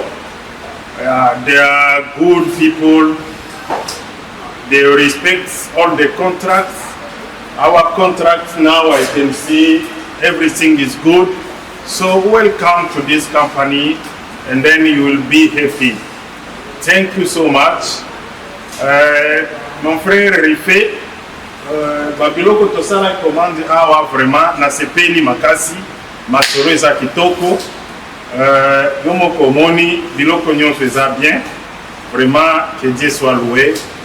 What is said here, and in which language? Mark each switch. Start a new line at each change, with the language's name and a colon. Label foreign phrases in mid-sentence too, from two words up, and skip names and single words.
English: They are good people. They respect all the contracts. Our contract now, I can see everything is good. So welcome to this company, and then you will be happy. Thank you so much.
French: Mon frère
Lingala: Rife, babiloko tosala commande awa vraiment na sepeli makasi masoro eza kitoko. Yomoko moni biloko nyonso eza bien.
French: Vraiment que Dieu soit loué.